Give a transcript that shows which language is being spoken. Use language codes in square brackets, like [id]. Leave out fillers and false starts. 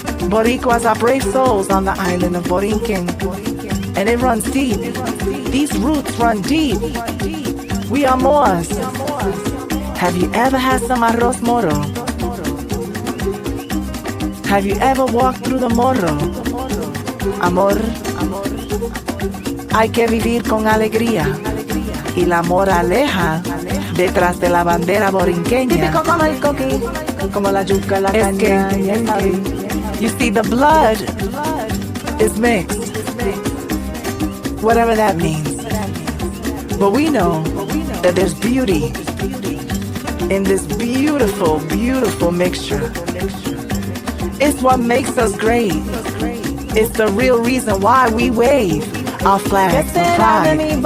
[en] Boricuas are brave souls on the island of Borinquen. And it runs deep. These roots run deep. We are Moors. Have you ever had some arroz moro? Have you ever walked through the morro? [es] Amor, hay que vivir con alegría. Y la moraleja detrás de la bandera borinqueña. Típico como el coquí, como la yuca, la caña y el maíz. [en] You see, the blood is mixed. Whatever that means. But we know that there's beauty in this beautiful, beautiful mixture. It's what makes us great. It's the real reason why we wave our flags of pride.